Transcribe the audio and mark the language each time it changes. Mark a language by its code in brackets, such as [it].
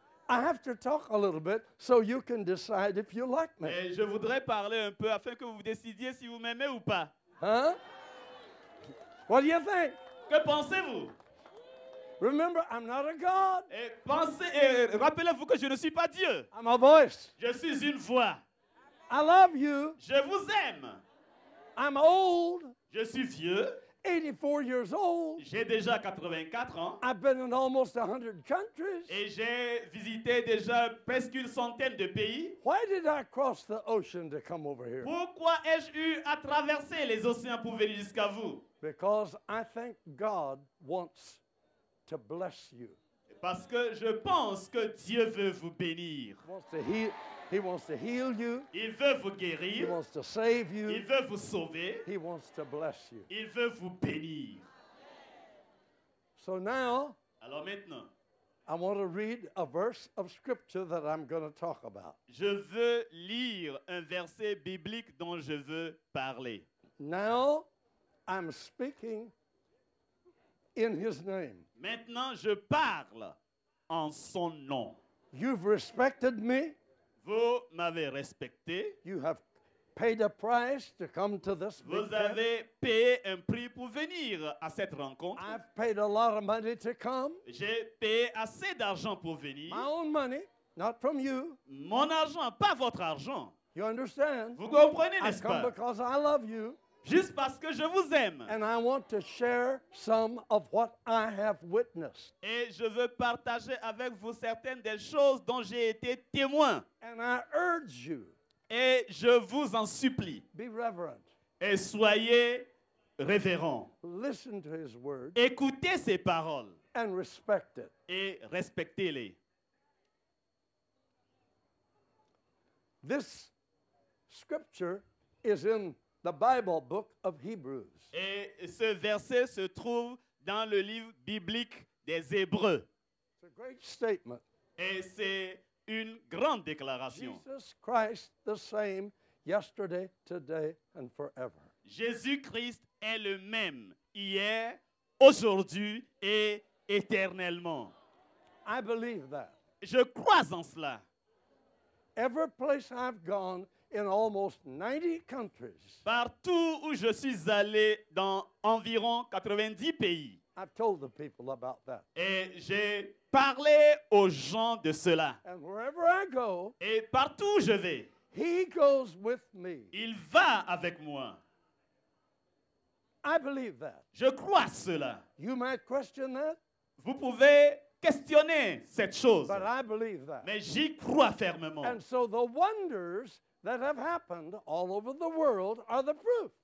[en] I have to talk a little bit so you can decide if you like me. [fr] Et je voudrais parler un peu afin que vous décidiez si vous m'aimez ou pas. [en] Huh? What do you think? [fr] Que pensez-vous? [en] Remember, I'm not a God. [fr] Et rappelez-vous que je ne suis pas Dieu. [en] I'm a voice. [fr] Je suis une voix. [en] I love you. [fr] Je vous aime. [en] I'm old, [fr] Je suis vieux. [en] 84 years old. [fr] J'ai déjà 84 ans. [en] I've been in almost 100 countries. [fr] Et j'ai visité déjà presque une centaine de pays. [en] Why did I cross the ocean to come over here? [fr] Pourquoi ai-je eu à traverser les océans pour venir jusqu'à vous? [en] Because I think God wants to bless you. [fr] Parce que je pense que Dieu veut vous bénir. [en] He wants to heal you. [fr] Il veut vous [en] He [fr] guérir. [en] wants to save you. [fr] Il veut vous sauver. [en] He wants to bless you. [fr] Il veut vous bénir. [en] So now [fr] Alors maintenant, [en] I want to read a verse of scripture that I'm going to talk about. [fr] je veux lire un verset biblique dont je veux parler. [en] Now I'm speaking in his name. [fr] Maintenant, je parle en son nom. [en] You've respected me. [fr] Vous m'avez respecté. [en] You have paid a price to come to this big [fr] Vous [en] camp. [fr] avez payé un prix pour venir à cette rencontre. [en] I've paid a lot of money to come. [fr] J'ai payé assez d'argent pour venir. [en] My own money, not from you. [fr] Mon argent, pas votre argent. [en] You understand? [fr] Vous comprenez, [en] I [fr] n'est-ce [en] come [fr] pas? [en] because I love you [fr] Juste parce que je vous aime. [en] and I want to share some of what I have witnessed. [fr] Et je veux partager avec vous certaines des choses dont j'ai été témoin. [en] And I urge you, [fr] Et je vous en supplie. [en] be reverent. [fr] Et soyez révérents. [en] Listen to his word [fr] Écoutez ces paroles [en] and respect it. [fr] et respectez-les. [en] This scripture is in the Bible book of Hebrews. [fr] Et ce verset se trouve dans le livre biblique des Hébreux. [en] It's a great statement. [fr] Et c'est une grande déclaration. [en] Jesus Christ the same yesterday, today, and forever. [fr] Jésus-Christ est le même hier, aujourd'hui et éternellement. [en] I believe that. [fr] Je crois en cela. [en] Every place I've gone in almost 90 countries, [fr] Partout où je suis allé dans environ 90 pays. [en] I've told the people about that. [fr] Et j'ai parlé aux gens de cela. [en] And wherever I go, [fr] Et partout où je vais, [en] he goes with me. [fr] il va avec moi. [en] I believe that. [fr] Je crois cela. [en] You might question that, [fr] Vous pouvez questionner cette chose, [en] but I believe that. [fr] mais j'y crois fermement. [en] And so the wonders that have happened all over the world are the proof.